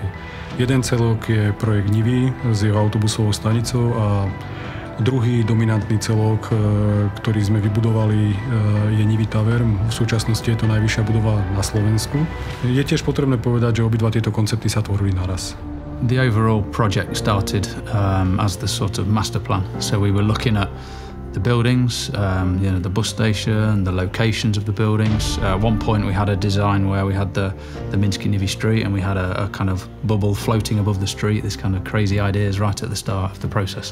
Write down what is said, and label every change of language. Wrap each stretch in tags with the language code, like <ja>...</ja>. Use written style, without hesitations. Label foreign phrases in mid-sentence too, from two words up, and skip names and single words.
<sk>Jeden celok je projekt Nivy s jeho autobusovou stanicou a druhý dominantný celok, ktorý sme vybudovali, je Nivy Tower. V súčasnosti je to najvyššia budova na Slovensku. Je tiež potrebné povedať, že obidva tieto koncepty sa tvorili naraz.</sk> <en>The overall project started as the sort of master plan. So we were looking at the buildings, the bus station, the locations of the buildings. At one point we had a design where we had the Minsky Nivy street and we had a kind of bubble floating above the street, this kind of crazy ideas right at the start of the process.</en>